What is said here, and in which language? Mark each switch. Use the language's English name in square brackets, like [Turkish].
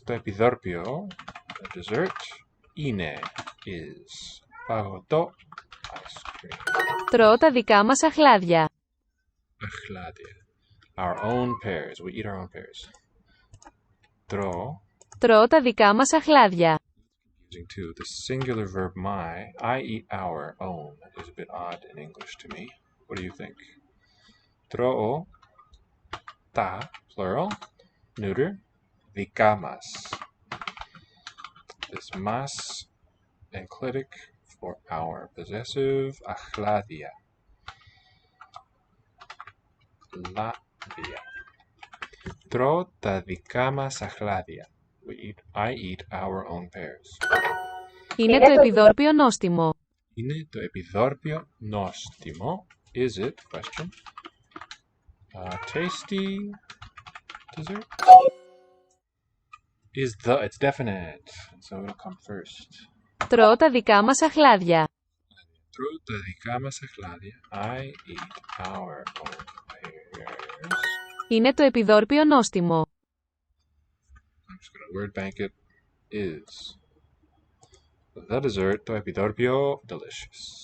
[Greek] Το επιδόρπιο, [English] a dessert, [Greek] είναι, is, παγωτό, [English] ice cream. [Greek] Τρώω τα δικά μας αχλάδια. [English] Achladia. Our own pears. We eat our own pears. Tro. [Greek] Τρώω τα δικά μας αχλάδια. [English] Using too. The singular verb my, I eat our own, is a bit odd in English to me. What do you think? Tro. Ta, plural. Neuter. Dikamas. This mas, enclitic for our. Possessive. Achladia. Ladia. [Greek] Tro ta δικά μας αχλάδια. [English] I eat our own pears. [Greek] Είναι το επιδόρπιο νόστιμο. Είναι το επιδόρπιο νόστιμο. [English] Is it? Question. Tasty dessert? Is the. It's definite. So it'll come first. [Greek] Τρώω τα δικά μας αχλάδια. Tro τα δικά μας αχλάδια. [English] I eat our own pears. [Greek] Είναι το επιδόρπιο νόστιμο. [English] I'm just going to word bank it. Is the dessert [Greek] το επιδόρπιο [English] delicious.